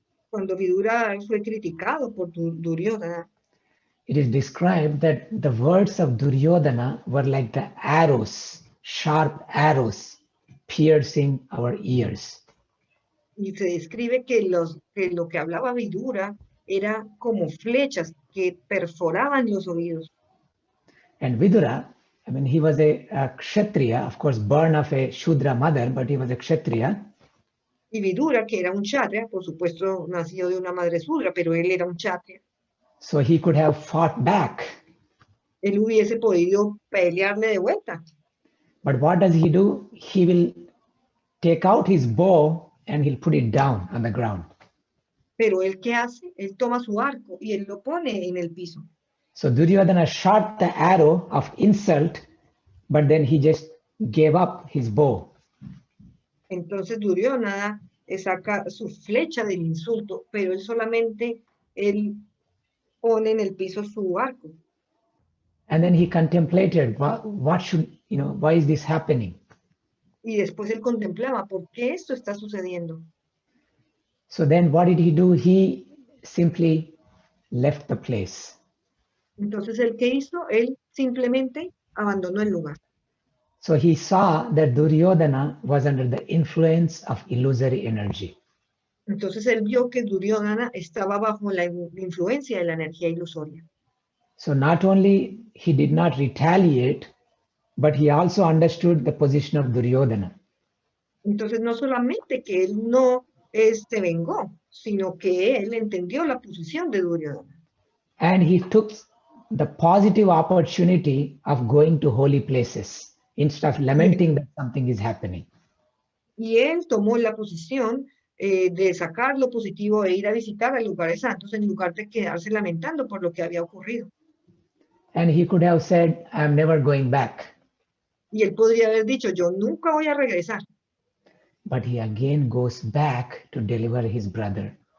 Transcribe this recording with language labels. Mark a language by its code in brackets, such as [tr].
[es] Cuando Vidura fue criticado por Duryodhana, [en] it is described that the words of Duryodhana were like the arrows, sharp arrows, piercing our ears. [es] y se describe que lo que hablaba Vidura era como flechas que perforaban los oídos. [en] And Vidura, he was a Kshatriya, of course, born of a Shudra mother, but he was a Kshatriya. [es] Y Vidura, que era un kshatriya, por supuesto, nacido de una madre Shudra, pero él era un kshatriya. [en] So he could have fought back. [es] Él hubiese podido pelearle de vuelta. [en] But what does he do? He will take out his bow and he'll put it down on the ground. [es] Pero él, ¿qué hace? Él toma su arco y él lo pone en el piso. [en] So Duryodhana shot the arrow of insult, but then he just gave up his bow. [es] Entonces Duryodhana saca su flecha del insulto, pero él solamente pone en el piso su arco. [en] And then he contemplated what should, why is this happening? [es] Y después él contemplaba, ¿por qué esto está sucediendo? [en] So then what did he do? He simply left the place. [es] Entonces, ¿él qué hizo? Él simplemente abandonó el lugar. [en] So he saw that Duryodhana was under the influence of illusory energy. [es] Entonces, él vio que Duryodhana estaba bajo la influencia de la energía ilusoria. [en] So not only he did not retaliate, but he also understood the position of Duryodhana. [es] Entonces, no solamente que él no se vengó, sino que él entendió la posición de Duryodhana. [en] And he took the positive opportunity of going to holy places instead of lamenting that something is happening. [es] Y él tomó la posición de sacar lo positivo e ir a visitar a lugares santos en lugar de quedarse lamentando por lo que había ocurrido. [en] And he could have said, I'm never going back. [es] Y él podría haber dicho, yo nunca voy a regresar. [en] But he again goes back to deliver his brother.